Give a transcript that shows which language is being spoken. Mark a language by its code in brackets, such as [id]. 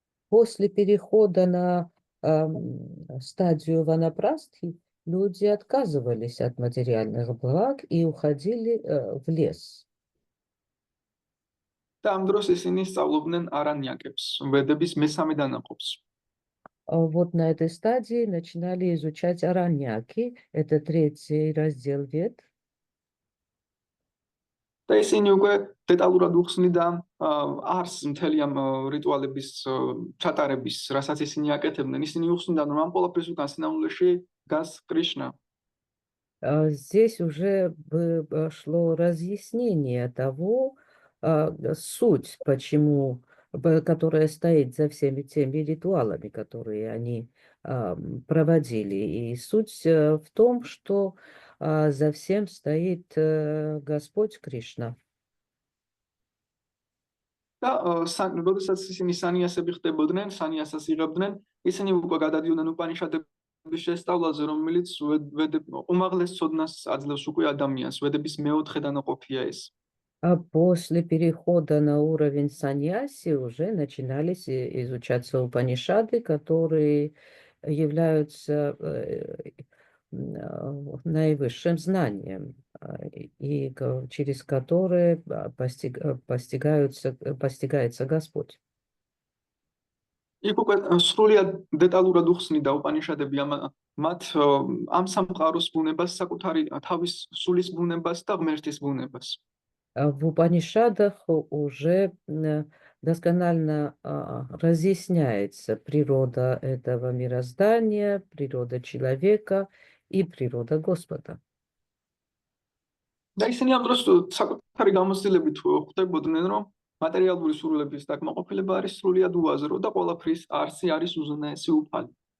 [ru] После перехода на стадию ванапрастхи люди отказывались от материальных благ и уходили в лес. [ka] და ამ დროს ისინი სწავლობდნენ არანიაკებს, ვედების მესამე დანაყოფს. [ru] Вот на этой стадии начинали изучать араньяки, это третий раздел вед. [ka] და ისინი უკვე დეტალურად უხსნიდა არს მთელი ამ რიტუალების ჩატარების, რასაც ისინი აკეთებდნენ. ისინი უხსნიდან, რომ ამ ყველაფრის უკან სინამდვილეში დგას კრიშნა. [ru] Здесь уже шло разъяснение того, суть, почему, которая стоит за всеми теми ритуалами, которые они проводили. И суть в том, что за всем стоит Господь Кришна. [ka] და როდესაც ისინი სანიასები ხდებოდნენ, სანიასას იღებდნენ, ისინი უკვე გადადიოდნენ უპანიშადების შესწავლაზე, რომელიც უმაღლეს ცოდნას აძლევს უკვე ადამიანს. ვედების მეოთხე დანაყოფია ეს. [ru] А после перехода на уровень саньяси уже начинались изучаться Упанишады, которые являются наивысшим знанием, и через которые постигается Господь. [ka] იქ უკვე სრულიად დეტალურად უხსნიდა უპანიშადები მათ ამ სამყაროს ბუნებას, საკუთარი თავის სულის ბუნებას და ღმერთის ბუნებას. [ru] В Упанишадах уже досконально разъясняется природа этого мироздания, природа человека и природа Господа. [ka] და ისინი ამ დროს საკუთარი გამოცდილებით ხვდებოდნენ, რომ მატერიალური სურვილების დაკმაყოფილება არის სრულიად უაზრო და ყველაფრის არსი არის უზენაესი უფალი.